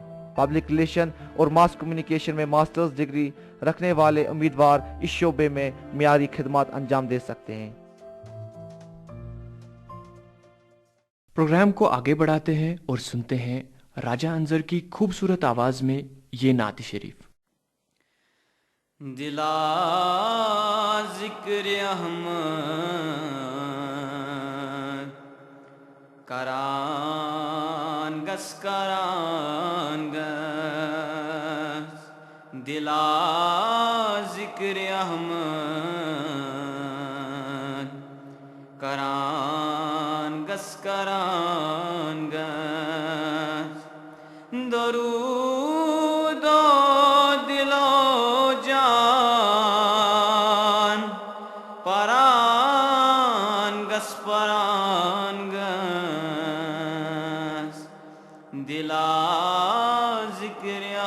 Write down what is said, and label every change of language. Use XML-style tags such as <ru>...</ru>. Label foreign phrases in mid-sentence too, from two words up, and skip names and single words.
<en>public relation</en> <ur>اور</ur> <en>mass communication</en> <ur>میں</ur> <en>masters degree</en> <ur>رکھنے والے امیدوار اس شعبے میں معیاری خدمت انجام دے سکتے ہیں. پروگرام کو آگے بڑھاتے ہیں اور سنتے ہیں راجہ انجر کی خوبصورت آواز میں یہ نعت شریف.</ur> <ks>دلا ذکر احمد کران گس دلا ذکر احمد کران گس درود و دل و جان پران گس دلا ذکر</ks>